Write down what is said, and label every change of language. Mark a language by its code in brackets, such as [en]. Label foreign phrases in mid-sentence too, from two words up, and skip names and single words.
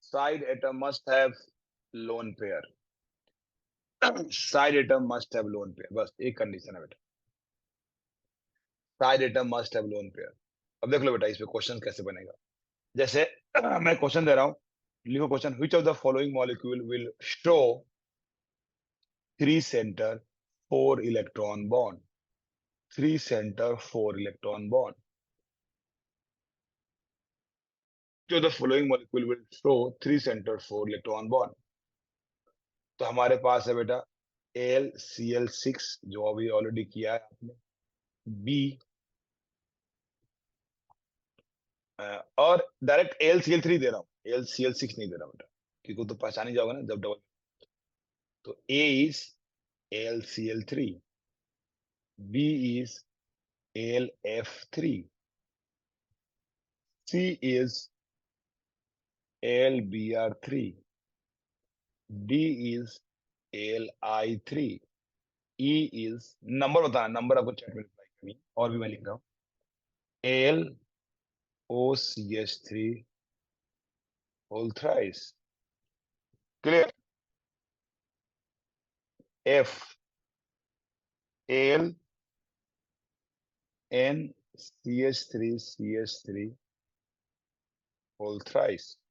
[en] side atom must have lone pair. side atom must have lone pair, [hi] बस एक कंडीशन है बेटा, [en] side atom must have lone pair. [hi] अब देख लो बेटा इस पे क्वेश्चन कैसे बनेगा। जैसे मैं क्वेश्चन दे रहा हूं, लिखो क्वेश्चन, [en] which of the following molecule will show 3 center 4 electron bond, 3 center 4 electron bond, which of the following molecule will show 3 center 4 electron bond। [hi] तो हमारे पास है बेटा AlCl6 जो अभी ऑलरेडी किया है आपने, B और डायरेक्ट AlCl3 दे रहा हूं, AlCl6 नहीं दे रहा बेटा, क्योंकि तो पहचान ही जाओगे ना जब डबल। [en] तो A is AlCl3, B is AlF3, C is AlBr3, D is AlI3, E is, [hi] नंबर बताना, नंबर आपको चैट में रिप्लाई करनी है, और भी मैं लिख रहा हूँ, [en] AlOCH3 whole thrice, क्लियर। F AlNCH3CH3 whole thrice।